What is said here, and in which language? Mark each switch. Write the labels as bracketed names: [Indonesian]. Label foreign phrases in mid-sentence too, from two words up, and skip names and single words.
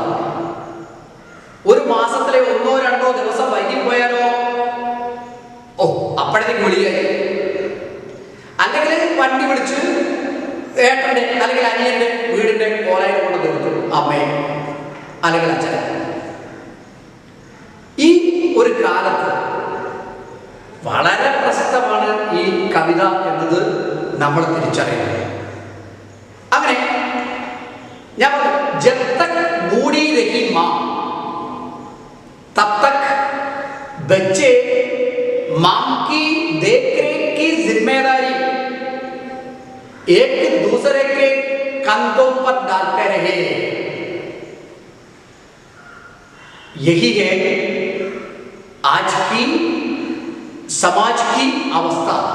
[Malayalam] ഒരു മാസത്തിലെ 1-2 ദിവസം വൈകിപ്പോയാലോ, ഓ അപ്പോഴത്തേക്ക് വിളിയായി, അല്ലെങ്കിൽ വണ്ടി വിളിച്ച് ഏട്ടൻ്റെ അല്ലെങ്കിൽ അനിയൻ്റെ വീടിൻ്റെ കോലയിൽ കൊണ്ട് തീർത്തു അമ്മയെ അല്ലെങ്കിൽ അച്ഛനെ. ഈ ഒരു കാലത്ത് വളരെ പ്രസക്തമാണ് ഈ കവിത എന്നത് നമ്മൾ തിരിച്ചറിയണം. അങ്ങനെ ഞാൻ പറഞ്ഞു, [Hindi] जब तक बूढ़ी रही माँ तब तक ബच्चे मां की देखरेख की जिम्मेदारी एक दूसरे के कंधों पर डालते रहे. यही है आज की समाज की अवस्था.